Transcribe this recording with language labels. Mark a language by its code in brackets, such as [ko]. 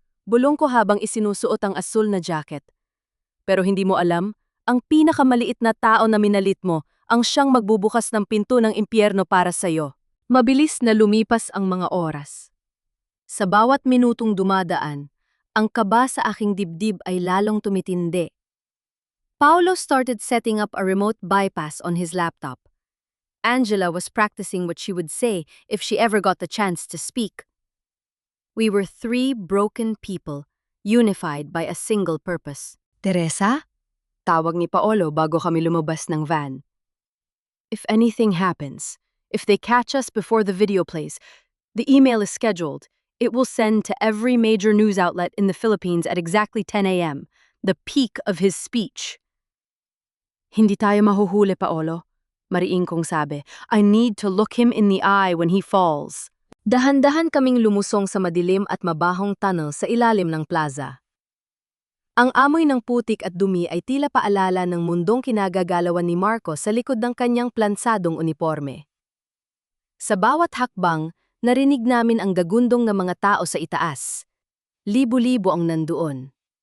[tl] Bulong ko habang isinusuot ang asul na jacket. Pero hindi mo alam, ang pinakamaliit na tao na minalit mo ang siyang magbubukas ng pinto ng impyerno para sa'yo. Mabilis na lumipas ang mga oras. Sa bawat minutong dumadaan, ang kaba sa aking dibdib ay lalong tumitindi. [en] Paolo started setting up a remote bypass on his laptop. Angela was practicing what she would say if she ever got the chance to speak. We were 3 broken people, unified by a single purpose. Teresa? [tl] Tawag ni Paolo bago kami lumabas ng van. [en] If anything happens, if they catch us before the video plays, the email is scheduled. It will send to every major news outlet in the Philippines at exactly 10 a.m., the peak of his speech. [tl] Hindi tayo mahuhuli, Paolo. Mariing kong sabi, [en] I need to look him in the eye when he falls. [tl] Dahan-dahan kaming lumusong sa madilim at mabahong tunnel sa ilalim ng plaza. Ang amoy ng putik at dumi ay tila paalala ng mundong kinagagalawan ni Marco sa likod ng kanyang plansadong uniforme. Sa bawat hakbang, Narinig namin ang gagundong ng mga tao sa itaas. Libo-libo ang nandoon.